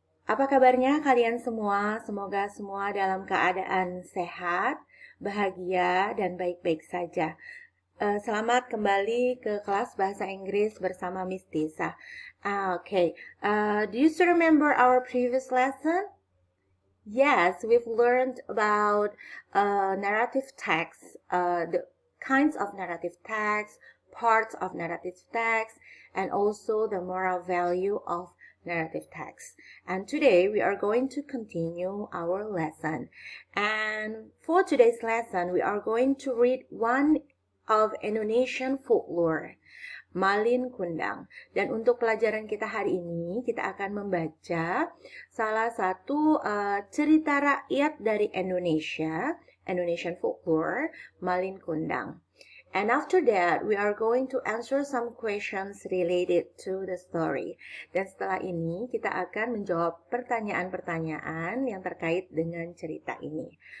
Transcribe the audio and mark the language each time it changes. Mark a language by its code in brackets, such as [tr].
[id] Apa kabarnya kalian semua? Semoga semua dalam keadaan sehat, bahagia, dan baik-baik saja. Selamat kembali ke kelas bahasa Inggris bersama Miss Tisa. [en] Do you still remember our previous lesson? Yes, we've learned about narrative text, the kinds of narrative text, parts of narrative text, and also the moral value of narrative text. And today we are going to continue our lesson. And for today's lesson, we are going to read one of Indonesian folklore, Malin Kundang. [id] Dan untuk pelajaran kita hari ini, kita akan membaca salah satu cerita rakyat dari Indonesia, [en] Indonesian folklore, [id] Malin Kundang. [en] And after that, we are going to answer some questions related to the story. [id] Dan setelah ini, kita akan menjawab pertanyaan-pertanyaan yang terkait dengan cerita ini.